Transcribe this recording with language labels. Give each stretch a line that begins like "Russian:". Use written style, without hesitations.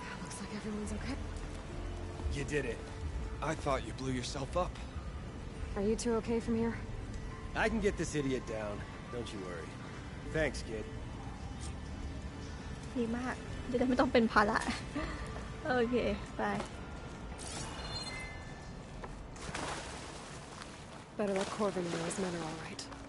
English: Looks like everyone's okay. You did it. I thought you blew yourself up. Are you two okay from here? I can get this idiot down. Don't you worry. Thanks, kid.
Thai: ดีมากจะได้ไม่ต้องเป็นภาระโอเคไป
English: Better let Corvin know his men are all right.